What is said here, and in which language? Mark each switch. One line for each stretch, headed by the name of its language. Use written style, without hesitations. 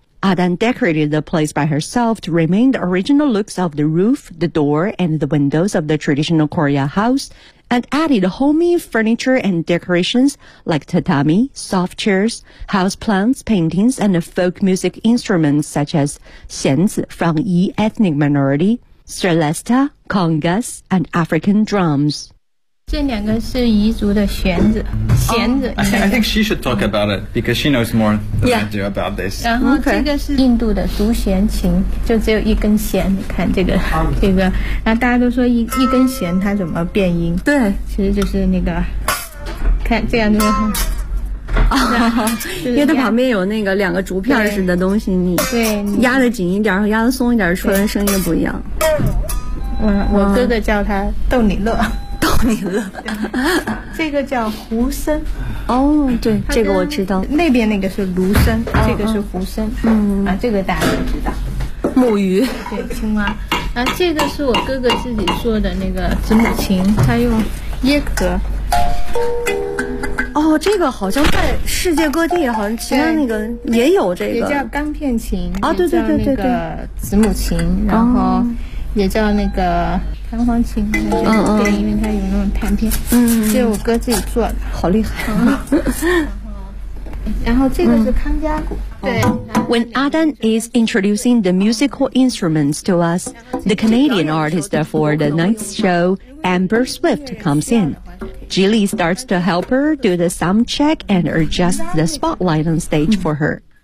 English: Adan decorated the place by herself to remain the original looks of the roof, the door, and the windows of the traditional Korea house and added homey furniture and decorations like tatami, soft chairs, house plants, paintings, and folk music instruments such as 弦子from Yi ethnic minority, celesta, congas, and African drums.
Chinese: 这两个是彝族的弦子
English: I think she should talk about it because she knows more than、yeah. I do about this.
Chinese: 然后、okay. 这个是印度的独弦琴，就只有一根弦。你看这个、这个，然后大家都说一根弦它怎么变音？对，其实就是那个，看这样子。啊、就是，因为它旁边有那个两个竹片似的东西，你压得紧一点和压得松一点，出来的声音不一样。我哥哥叫他逗你乐。逗你乐，这个叫胡笙。哦、oh, ，对，这个我知道。那边那个是芦笙， oh, 这个是胡笙。嗯啊，这个大家都知道。木鱼，对，青蛙。啊，这个是我哥哥自己做的那个子母琴，他用椰壳。哦、oh, ，这个好像在世界各地，好像其他那个也有这个。也叫钢片琴。啊、oh, ，对对对对对。子母琴，然后也叫那个。弹簧琴，对，因为它有那种弹片，这是我哥自己做的，好厉害。然后这个是康佳鼓。
English: When Adan is introducing the musical instruments to us, the Canadian artist for the night's show, Amber Swift, comes in. Jili starts to help her do the sound check and adjust the spotlight on stage for her.